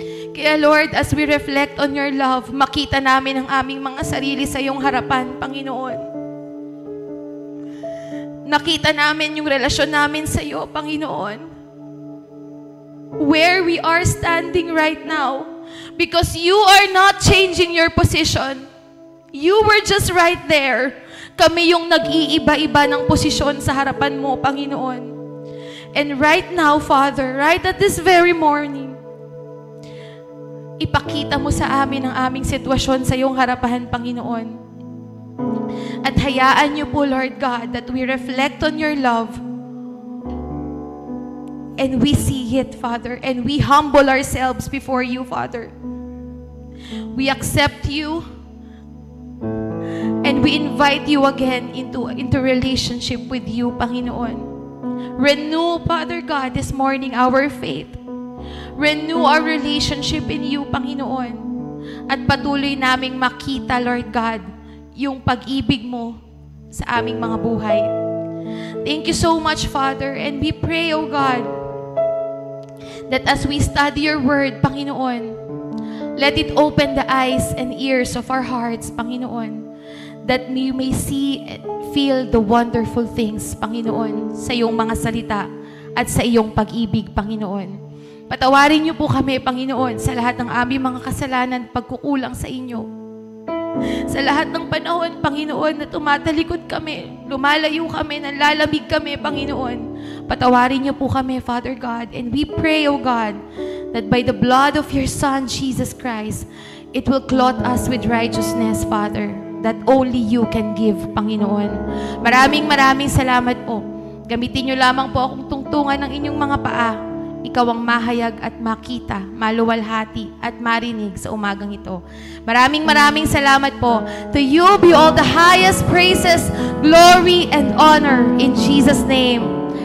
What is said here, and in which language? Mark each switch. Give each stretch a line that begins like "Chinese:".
Filipino: Kaya Lord,
English: as we reflect on your love,
Filipino: makita namin ang aming mga sarili sa iyong harapan, Panginoon. Nakita namin yung relasyon namin sa iyo, Panginoon.
English: Where we are standing right now. Because you are not changing your position. You were just right there.
Filipino: Kami yung nag-iiba-iba ng posisyon sa harapan mo, Panginoon.
English: And right now, Father, right at this very morning,
Filipino: ipakita mo sa amin ang aming sitwasyon sa iyong harapan, Panginoon. At hayaan niyo po,
English: Lord God, that we reflect on your love and we see it, Father, and we humble ourselves before you, Father. We accept you and we invite you again into relationship with you, Panginoon. Renew, Father God, this morning our faith. Renew our relationship in you, Panginoon.
Filipino: At patuloy naming makita, Lord God, yung pag-ibig mo sa aming mga buhay.
English: Thank you so much, Father. And we pray, O God, that as we study your word, Panginoon, let it open the eyes and ears of our hearts, Panginoon, that we may see and feel the wonderful things, Panginoon,
Filipino: sa iyong mga salita at sa iyong pag-ibig,
English: Panginoon.
Filipino: Patawarin niyo po kami, Panginoon, sa lahat ng aming mga kasalanan, pagkukulang sa inyo. Sa lahat ng panahon, Panginoon, na tumatalikod kami, lumalayo kami, nanlalamig kami, Panginoon. Patawarin niyo po kami, Father God.
English: And we pray, O God, that by the blood of your Son, Jesus Christ, it will clothe us with righteousness, Father, that only you can give, Panginoon.
Filipino: Maraming salamat po. Gamitin niyo lamang po akong tungtungan ng inyong mga paa. Ikaw ang mahayag at makita, maluwalhati at marinig sa umagang ito. Maraming salamat po.
English: To you be all the highest praises, glory, and honor in Jesus' name.